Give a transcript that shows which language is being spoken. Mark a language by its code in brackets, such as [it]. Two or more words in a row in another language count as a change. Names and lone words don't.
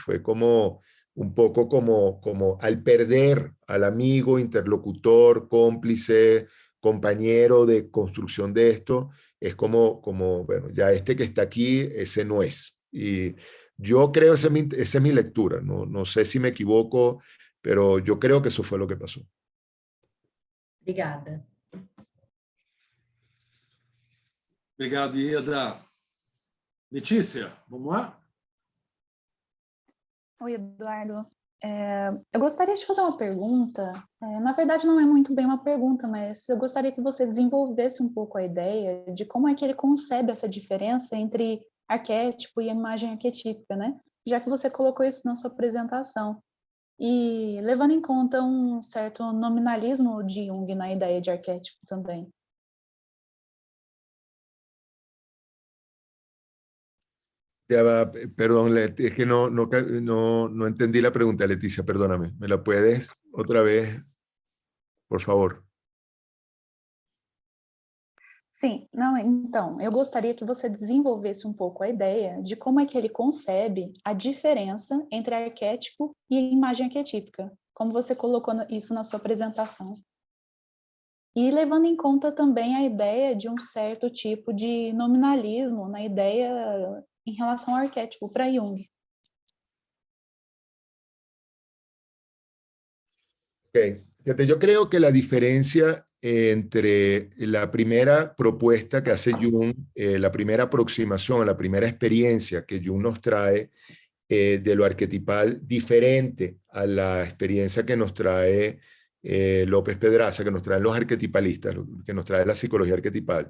[es] Fue como un poco como al perder al amigo, interlocutor, cómplice, compañero de construcción de esto, es como bueno, ya este que está aquí, ese no es. Y yo creo, esa es mi lectura, no sé si me equivoco, pero yo creo que eso fue lo que pasó. [pt] Obrigada. Obrigado, Ieda. Letícia, vamos lá? Oi, Eduardo. Eu gostaria de fazer uma pergunta. Na verdade, não é muito bem uma pergunta, mas eu gostaria que você desenvolvesse um pouco a ideia de como é que ele concebe essa diferença entre arquétipo e imagem arquetípica, né? Já que você colocou isso na sua apresentação. E levando em conta um certo nominalismo de Jung na ideia de arquétipo também. [es] Ya va, perdón, es que no entendí la pregunta, Leticia, perdóname. ¿Me la puedes otra vez, por favor? [pt] Sim, não, então, eu gostaria que você desenvolvesse um pouco a ideia de como é que ele concebe a diferença entre arquétipo e imagem arquetípica, como você colocou isso na sua apresentação. E levando em conta também a ideia de um certo tipo de nominalismo na ideia em relação ao arquétipo para Jung. Ok. [es] Fíjate, yo creo que la diferencia entre la primera propuesta que hace Jung, la primera aproximación, la primera experiencia que Jung nos trae de lo arquetipal, diferente a la experiencia que nos trae López Pedraza, que nos traen los arquetipalistas, que nos trae la psicología arquetipal.